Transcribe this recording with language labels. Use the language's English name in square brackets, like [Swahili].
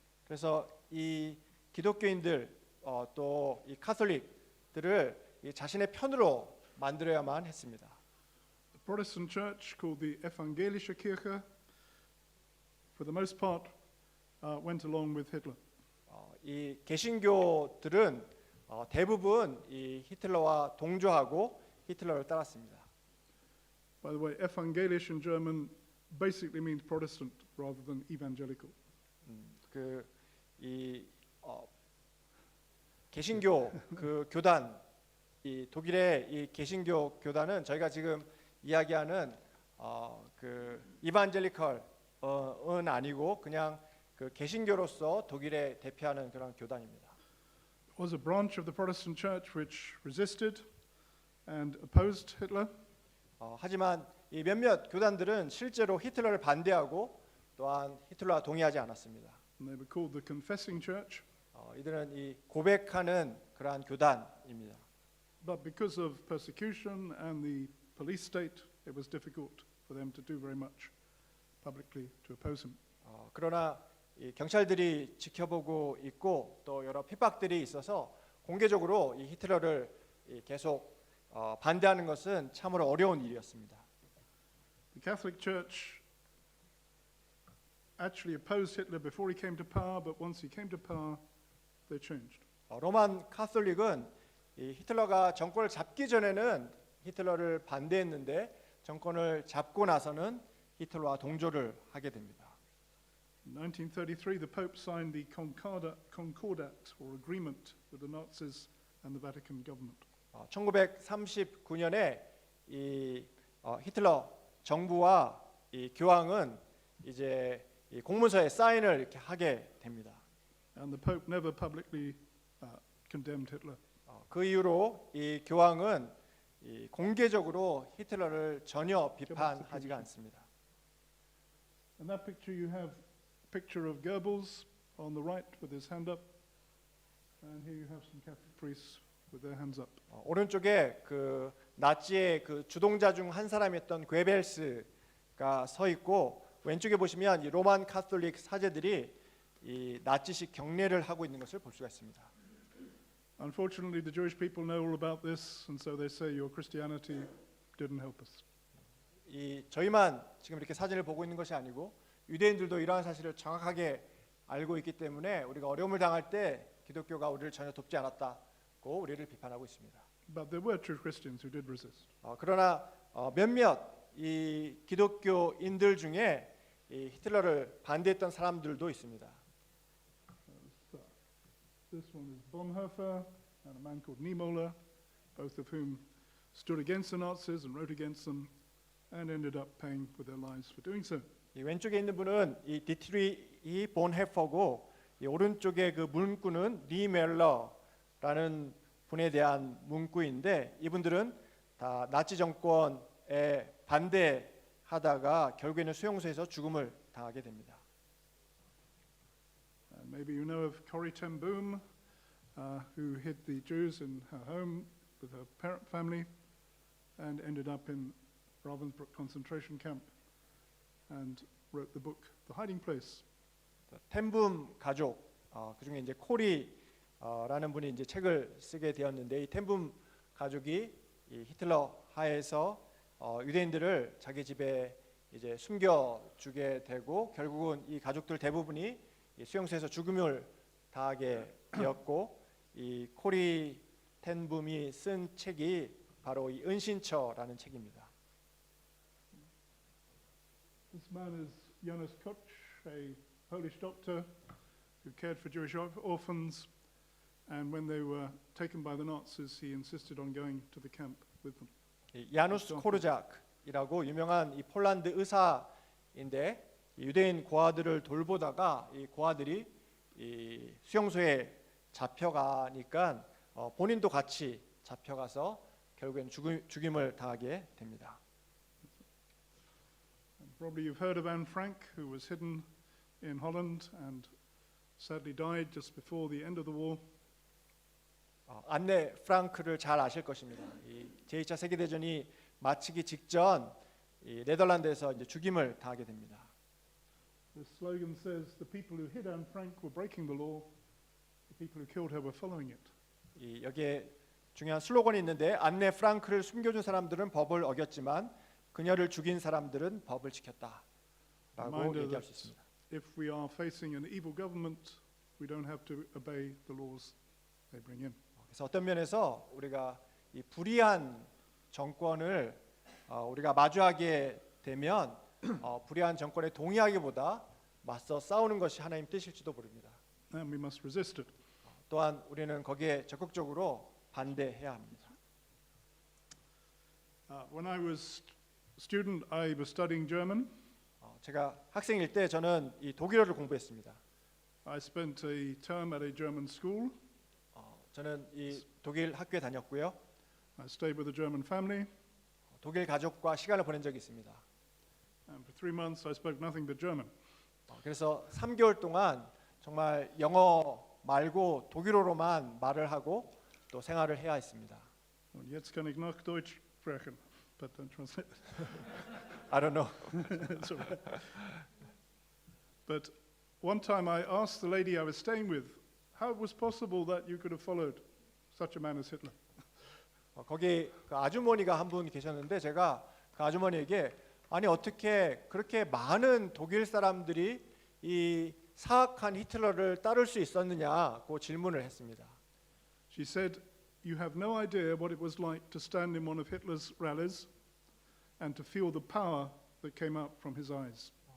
[Korean] 그래서 이 기독교인들 또 이 카톨릭들을 이 자신의 편으로 만들어야만 했습니다. [English] The Protestant church, called the Evangelische Kirche, for the most part, went along with Hitler. [Korean] 이 개신교들은 대부분 이 히틀러와 동조하고 히틀러를 따랐습니다. [English] By the way, evangelisch in German basically means Protestant rather than evangelical. [Korean] 그이 개신교 그 교단 이 독일의 이 개신교 교단은 저희가 지금 이야기하는 그 이반젤리컬은 아니고 그냥 그 개신교로서 독일에 대표하는 그런 교단입니다. [English] It was a branch of the Protestant church which resisted and opposed Hitler. [Korean] 하지만 이 몇몇 교단들은 실제로 히틀러를 반대하고 또한 히틀러와 동의하지 않았습니다. [English] And they were called the Confessing Church. [Korean] 이들은 이 고백하는 그러한 교단입니다. [English] But because of persecution and the police state, it was difficult for them to do very much publicly to oppose him. [Korean] 그러나 이 경찰들이 지켜보고 있고 또 여러 핍박들이 있어서 공개적으로 이 히틀러를 계속 반대하는 것은 참으로 어려운 일이었습니다. [English] The Catholic Church actually opposed Hitler before he came to power, but once he came to power, they changed. [Korean] 로만 카톨릭은 이 히틀러가 정권을 잡기 전에는 히틀러를 반대했는데 정권을 잡고 나서는 히틀러와 동조를 하게 됩니다. [English] In 1933, the Pope signed the Concordat, or agreement, with the Nazis and the Vatican government. [Korean] 1939년에 이 히틀러 정부와 이 교황은 이제 이 공문서에 사인을 이렇게 하게 됩니다. [English] And the Pope never publicly condemned Hitler. [Korean] 그 이후로 이 교황은 이 공개적으로 히틀러를 전혀 비판하지가 않습니다. [English] In that picture, you have a picture of Goebbels on the right with his hand up, and here you have some Catholic priests with their hands up. [Korean] 오른쪽에 그 나치의 그 주동자 중 한 사람이었던 괴벨스가 서 있고 왼쪽에 보시면 이 로만 카톨릭 사제들이 이 나치식 경례를 하고 있는 것을 볼 수가 있습니다. [English] Unfortunately, the Jewish people know all about this, and so they say your Christianity didn't help us. [Korean] 이 저희만 지금 이렇게 사진을 보고 있는 것이 아니고 유대인들도 이러한 사실을 정확하게 알고 있기 때문에 우리가 어려움을 당할 때 기독교가 우리를 전혀 돕지 않았다고 우리를 비판하고 있습니다. [English] But there were true Christians who did resist. [Korean] 그러나 몇몇 이 기독교인들 중에 이 히틀러를 반대했던 사람들도 있습니다. [English] So, this one is Bonhoeffer and a man called Niemöller, both of whom stood against the Nazis and wrote against them, and ended up paying with their lives for doing so. [Korean] 이 왼쪽에 있는 분은 이 디트리히 본헤퍼고 이 오른쪽에 그 문구는 니멜러라는 분에 대한 문구인데 이분들은 다 나치 정권에 반대하다가 결국에는 수용소에서 죽음을 당하게 됩니다. [English] And maybe you know of Corrie ten Boom, who hid the Jews in her home with her parent family, and ended up in Ravensbrück concentration camp, and wrote the book The Hiding Place. [Korean] 텐붐 가족 그 중에 이제 코리라는 분이 이제 책을 쓰게 되었는데 이 텐붐 가족이 이 히틀러 하에서 유대인들을 자기 집에 이제 숨겨주게 되고 결국은 이 가족들 대부분이 이 수용소에서 죽음을 당하게 되었고 이 코리 텐붐이 쓴 책이 바로 이 은신처라는 책입니다. [English] This man is Jonas Koch, a Polish doctor who cared for Jewish orphans, and when they were taken by the Nazis, he insisted on going to the camp with them. [Korean] 야누스 코르작이라고 유명한 이 폴란드 의사인데 유대인 고아들을 돌보다가 이 고아들이 이 수용소에 잡혀가니까 본인도 같이 잡혀가서 결국엔 죽임을 당하게 됩니다. [English] Probably you've heard of Anne Frank, who was hidden in Holland and sadly died just before the end of the war. [Korean] 안네 프랑크를 잘 아실 것입니다. 이 제2차 세계 대전이 마치기 직전 이 네덜란드에서 이제 죽임을 당하게 됩니다. [English] The slogan says, "The people who hid Anne Frank were breaking the law. The people who killed her were following it." [Korean] 이 여기에 중요한 슬로건이 있는데 안네 프랑크를 숨겨준 사람들은 법을 어겼지만 그녀를 죽인 사람들은 법을 지켰다라고 [English] Reminder [Korean] 얘기할 수 [English] that [Korean] 있습니다. [English] if we are facing an evil government, we don't have to obey the laws they bring in. [Korean] 그래서 어떤 면에서 우리가 이 불의한 정권을 우리가 마주하게 되면 불의한 정권에 동의하기보다 맞서 싸우는 것이 하나님 뜻일지도 모릅니다. [English] And we must resist it. [Korean] 또한 우리는 거기에 적극적으로 반대해야 합니다. [English] When I was a student, I was studying German. [Korean] 제가 학생일 때 저는 이 독일어를 공부했습니다. [English] I spent a term at a German school. [Korean] 저는 이 독일 학교에 다녔고요. [English] I stayed with a German family. [Korean] 독일 가족과 시간을 보낸 적이 있습니다. [English] And for 3 months, I spoke nothing but German. [Korean] 그래서 3개월 동안 정말 영어 말고 독일어로만 말을 하고 또 생활을 해야 했습니다. [German] Und jetzt kann ich noch Deutsch sprechen, [English] but don't translate it. I don't know. It's all right. But one time I asked the lady I was staying with how it was possible that you could have followed such a man as Hitler. [Korean] 거기 그 아주머니가 한 분 계셨는데 제가 그 아주머니에게 아니 어떻게 그렇게 많은 독일 사람들이 이 사악한 히틀러를 따를 수 있었느냐고 질문을 했습니다. [English] She said, you have no idea what it was like to stand in one of Hitler's rallies and to feel the power that came out from his eyes.